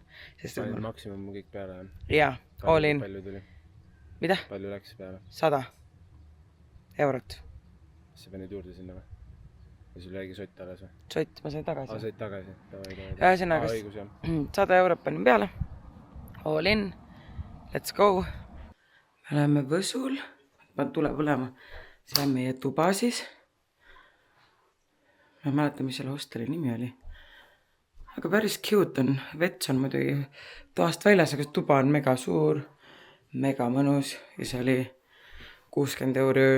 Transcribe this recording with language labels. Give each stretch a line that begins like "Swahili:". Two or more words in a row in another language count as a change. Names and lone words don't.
Estonian: Panin maksimum kõik peale. Jaa,
English: all in.
Estonian: Palju tuli? Mida? Palju läks peale? 100 eurot. Sa panid juurde sinna või? Ja sul jäigi sott alles või? Sott, ma sain tagasi. Said tagasi? Ühesõnaga 100 eurot panin peale.
English: All in. Let's go.
Estonian: Me oleme Võsul. Tuleb olema. See on meie tuba siis. Ma ei mäleta, mis selle hosteli nimi oli. Aga päris cute on. Vets on muidugi toast väljas, aga tuba on mega suur. Mega mõnus. Ja see oli 60 euro öö.